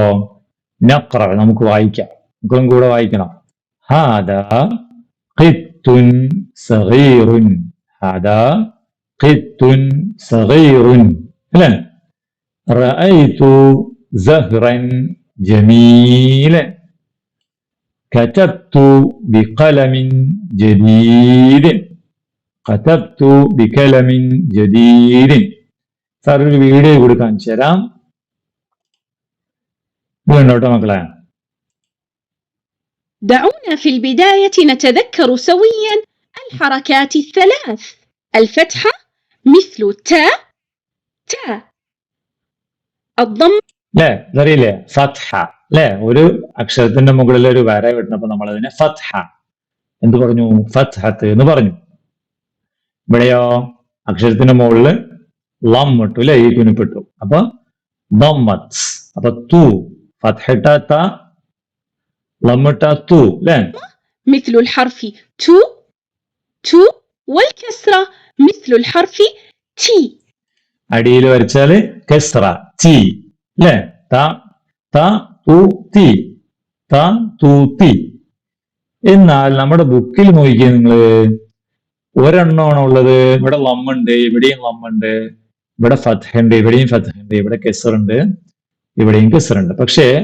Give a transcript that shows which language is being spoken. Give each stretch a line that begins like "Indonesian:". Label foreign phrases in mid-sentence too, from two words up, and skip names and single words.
Malayalam: നഖ്റ, നമുക്ക് വായിക്കാം. മക്കളും കൂടെ വായിക്കണം.
Arabic: هذا قط صغير, هذا قط صغير അല്ലേ? رأيت زهرا جميلا, كتبت بقلم جديد. كتبت بقلم جديد.
Malayalam: സാർ ഒരു വീഡിയോ കൂടി കാണിച്ചു തരാം. വീണ്ടോട്ടോ മക്കളെ.
Arabic: دعونا في البداية نتذكر سويا الحركات الثلاث. الفتحة مثل تا. الضم
Malayalam: ല്ലേ, അറിയില്ലേ? ഫത്ഹ ല്ലേ, ഒരു അക്ഷരത്തിന്റെ മുകളിൽ ഒരു വര കിട്ടുന്നപ്പോ നമ്മൾ അതിനെ ഫത്ഹ എന്ത് പറഞ്ഞു? ഫത്ഹത്ത് എന്ന് പറഞ്ഞു. ഇവിടെയോ അക്ഷരത്തിന്റെ മുകളിൽ ലം ഇട്ടു അല്ലെ, ഈ കുനിപ്പെട്ടു, അപ്പൊ ദമ്മത്ത്. അപ്പൊ തു, ഫത്ഹിട്ട ത, ലമ്മിട്ട തു അല്ലേ?
Arabic: مثل الحرف تو والكسرة مثل الحرف تي.
Malayalam: അടിയിൽ വരച്ചാല് കസ്റ തി അല്ലേ? ത തു തി, ത തു തി. എന്നാൽ നമ്മുടെ ബുക്കിൽ നോക്കിയേ നിങ്ങള്, ഒരെണ്ണമാണ് ഉള്ളത്. ഇവിടെ ലമ്മുണ്ട്, ഇവിടെയും ലമ്മുണ്ട്, ഇവിടെ ഫത്ഹുണ്ട്, ഇവിടെയും ഫത്ഹുണ്ട്, ഇവിടെ കെസറുണ്ട്, ഇവിടെയും കെസറുണ്ട്.